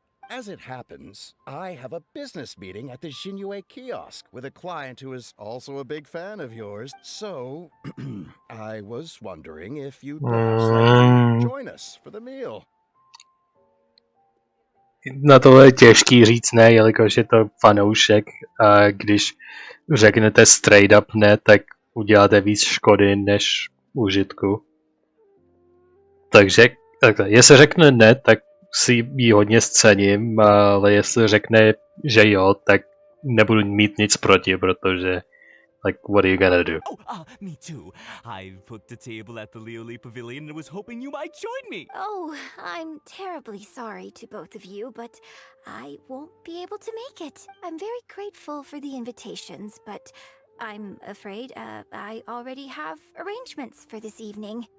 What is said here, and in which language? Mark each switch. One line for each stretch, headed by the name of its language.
English: As it happens, I have a business meeting at the Xinyu kiosk with a client who is also a big fan of yours. So, I was wondering if you'd perhaps like to join us for the meal.
Czech: Na tohle je těžký říct ne, jelikož je to fanoušek a když řeknete
English: straight up
Czech: ne, tak uděláte víc škody než užitku. Takže takhle, jestli řekne ne, tak si ji hodně scením, ale jestli řekne, že jo, tak nebudu mít nic proti, protože
English: Like, what are you gonna do? Oh, me too. I booked a table at the Liyue Pavilion and was hoping you might join me. Oh, I'm terribly sorry to both of you, but I won't be able to make it. I'm very grateful for the invitations, but I'm afraid I already have arrangements for this evening.